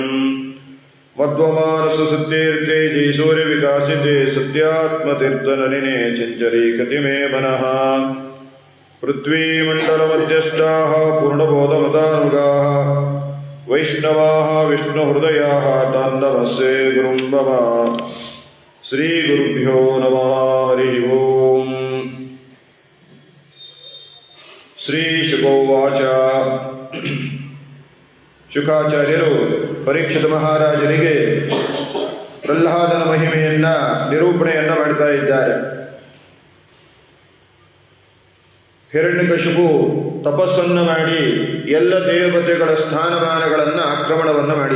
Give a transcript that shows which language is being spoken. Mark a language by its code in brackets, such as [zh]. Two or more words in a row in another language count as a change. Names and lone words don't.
[sa] ಮಧ್ವಮಾನಸತೀರ್ಥೇ ಜೈಸೂರ್ಯವಿಕಾಸಿತೆ ಸತ್ಯಾತ್ಮತೀರ್ಥನಲಿನೇ ಚಂಚರೀಕತಿ ಮೇ ಮನಃ. ಪೃಥ್ವೀಮಂಡಲಮಧ್ಯಸ್ಥಾಃ ಪೂರ್ಣಬೋಧಮತಾನುಗಾಃ ವೈಷ್ಣವಾಃ ವಿಷ್ಣುಹೃದಯಾಃ ತಾನ್ ನಮಸ್ಸೇ ಗುರುಂ ಮಮ. ಶ್ರೀ ಗುರುಭ್ಯೋ ನಮಃ. ಹರಿ ಓಂ. ಶ್ರೀ ಶುಕೋವಾಚ. [kn] ಶುಕಾಚಾರ್ಯರು ಪರೀಕ್ಷಿತ ಮಹಾರಾಜರಿಗೆ ಪ್ರಹ್ಲಾದನ ಮಹಿಮೆಯನ್ನ ನಿರೂಪಣೆಯನ್ನ ಮಾಡ್ತಾ ಇದ್ದಾರೆ. ಹಿರಣ್ಯಕಶಿಪು ತಪಸ್ಸನ್ನು ಮಾಡಿ ಎಲ್ಲ ದೇವತೆಗಳ ಸ್ಥಾನಮಾನಗಳನ್ನು ಆಕ್ರಮಣವನ್ನು ಮಾಡಿದ.